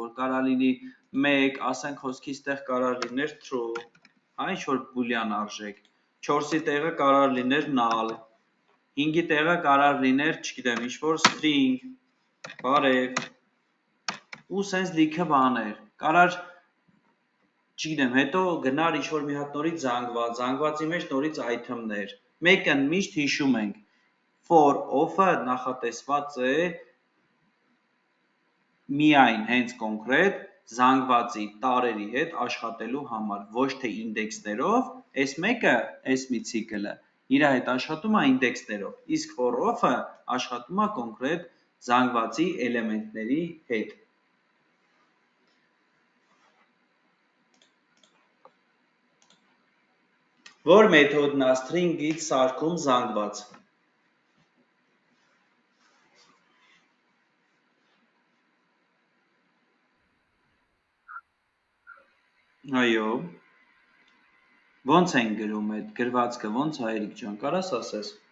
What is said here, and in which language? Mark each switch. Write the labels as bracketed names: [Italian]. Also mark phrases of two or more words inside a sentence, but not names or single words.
[Armenian] որ կարա լինի 1, ասենք խոսքի ստեղ կարա լիներ true, ինչ-որ բուլյան արժեք, 4-ի տեղը կարար լիներ null, 5-ի տեղը կարար լիներ, չգիտեմ, ինչ-որ string, բարև, ու սենց լիքը բաներ, կարար, չգիտեմ, հետո գնար ինչ-որ մի հատ նորից զանգված, զանգվածի մեջ նորից item-ներ, մեկը միշտ հիշում ենք, [English] for of- [Armenian] ը նախատեսված է միայն հենց կոնկրետ զանգվածի տարերի հետ աշխատելու համար, ոչ թե ինդեքսներով, այս մեկը, այս մի ցիկլը, իր հետ աշխատում է ինդեքսներով, իսկ [English] for of- [Armenian] ը աշխատում է կոնկրետ զանգվածի էլեմենտների հետ։ Որ մեթոդն է string-ից սարքում զանգված։ Այո։ Ոնց են գրում այդ գրվածքը, ոնց Հայրիկ ջան, կարաս ասես։